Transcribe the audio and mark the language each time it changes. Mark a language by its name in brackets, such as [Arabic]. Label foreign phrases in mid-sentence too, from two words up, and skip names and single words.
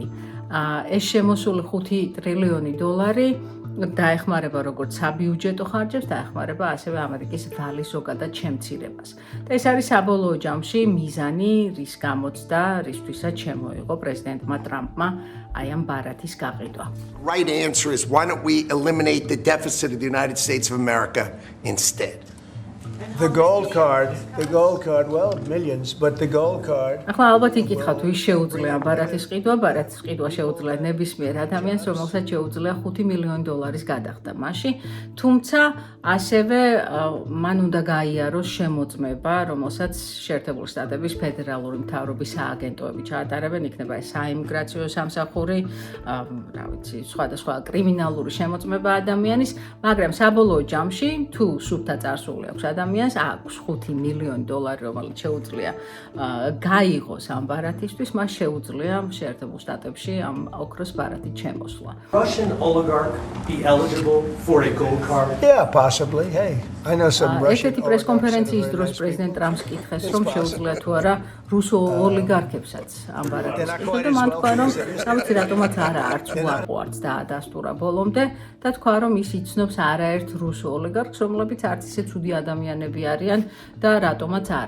[Georgian] ეს შემოსული $5 ტრილიონი დაეხმარება როგორც საბიუჯეტო ხარჯებს, დაეხმარება ასევე ამერიკის ვალის ზოგადად შემცირებას. და ეს არის საბოლოო ჯამში მიზანი, რის გამოც და რისთვისაც შემოიღო პრეზიდენტმა ტრამპმა აი ამ ბარათის გაყიდვა. [English] Right answer is why don't we eliminate the deficit of the United States of America instead? The gold card, well, millions, but the gold card. [Georgian] ახლა ალბათ იკითხავთ, ვის შეუძლია ბარათის ყიდვა? ბარათის ყიდვა შეუძლია ნებისმიერ ადამიანს, რომელსაც შეუძლია $5 მილიონი გადახდა მასში, თუმცა ასევე მან უნდა გაიაროს შემოწმება, რომელსაც შეერთებული შტატების ფედერალური მთავრობის სააგენტოები ჩაატარებენ, იქნება ეს საიმიგრაციო სამსახური, რა ვიცი, სხვადასხვა კრიმინალური შემოწმება ადამიანის, მაგრამ საბოლოო ჯამში თუ სუფთა წარსული აქვს ადამიანს, აქვს $5 მილიონი, რომელიც შეუძლია გაიღოს ამ ბარათისთვის, მას შეუძლია შეერთებულ შტატებში ამ ოქროს ბარათით შემოსვლა. [English] Russian oligarch be eligible for a gold card? Yeah, possibly. Hey, I know some Russian. [Georgian] ესეთი პრესკონფერენციის დროს პრეზიდენტ ტრამპს კითხეს, რომ შეუძლია თუ არა რუსო ოლიგარქებსაც ამ ბარათის ყიდვა და მან თქვა, რომ თავისი რატომაც არა არც უარყვარს დაადასტურა ბოლომდე და თქვა, რომ ის იცნობს არაერთ რუსო ოლიგარქს, რომლებიც არც ისე ცუდი ადამიანები არიან და რატომაც არა.